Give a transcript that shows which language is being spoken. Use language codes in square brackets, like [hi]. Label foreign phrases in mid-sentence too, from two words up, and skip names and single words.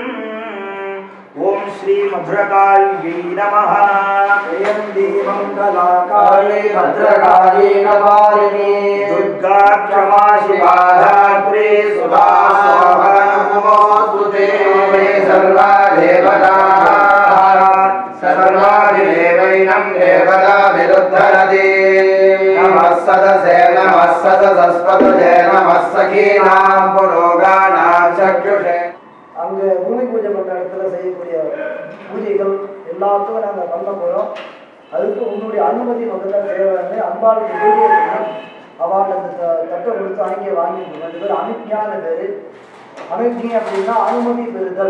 [sa] ओम श्री मधुरकाल्यै नमः जयन्ती मंगलाकाले भद्रकाली नवारिणी दुर्गा क्षमा शिवा धात्री सुधा स्वाहा नमोस्तुते सर्वा देवताः सर्वादिदेवैनं देवता विरुद्धरति नमः सदसे नमः सदसस्पतये नमः सखीनां पुरोगानां चक्षुषे [ta] அங்க பூமி பூஜை பண்ற இடத்துல செய்யக்கூடிய பூஜைகள் எல்லாத்துக்கும் நாங்கள் பண்ண போகிறோம். அதுக்கு உன்னுடைய அனுமதி முதல்ல தேவைன்னு அம்பாளுக்கு பூஜை பண்ணணும். அவள் அந்த தட்டை கொடுத்து அங்கே வாங்கிக்கணும். அது பேர் அனுஜ்ஞான பேர். அனுஜ்ஞை அப்படின்னா அனுமதி பெறுதல்.